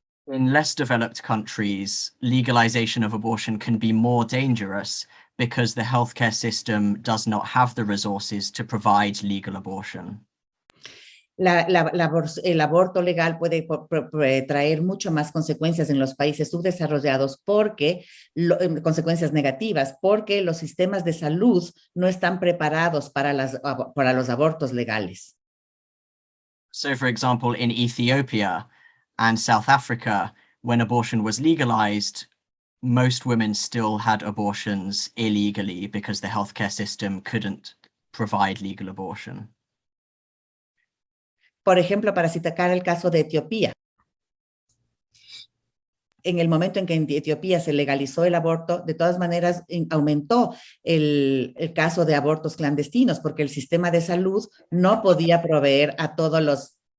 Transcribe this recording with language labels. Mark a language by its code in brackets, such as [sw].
[en] In less developed countries, legalization of abortion can be more dangerous because the healthcare system does not have the resources to provide legal abortion. [es] El aborto legal puede traer mucho más consecuencias en los países subdesarrollados consecuencias negativas, porque los sistemas de salud no están preparados para los abortos legales. [en] So, for example, in Ethiopia and South Africa, when abortion was legalized, most women still had abortions illegally because the healthcare system couldn't provide legal abortion. [es] Por ejemplo, para citar el caso de Etiopía. En el momento en que en Etiopía se legalizó el aborto, de todas maneras aumentó el caso de abortos clandestinos, porque el sistema de salud no podía proveer a todos los...